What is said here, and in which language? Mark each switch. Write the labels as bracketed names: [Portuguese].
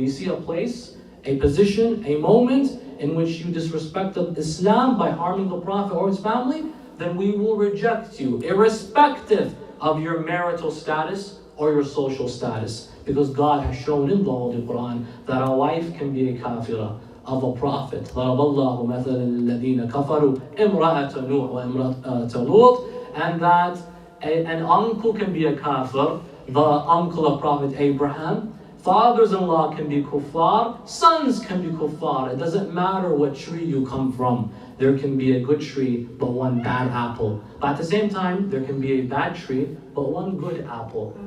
[English] We see a place, a position, a moment in which you disrespected Islam by harming the Prophet or his family, then we will reject you, irrespective of your marital status or your social status. Because God has shown in the Holy Quran that a wife can be a kafira of a prophet. [Arabic] ضرب الله مثلا الذين كفروا امرأة نوح وامرأة لوط. [English] And that an uncle can be a kafir, the uncle of Prophet Abraham. Fathers-in-law can be kuffar, sons can be kuffar. It doesn't matter what tree you come from. There can be a good tree, but one bad apple. But at the same time, there can be a bad tree, but one good apple.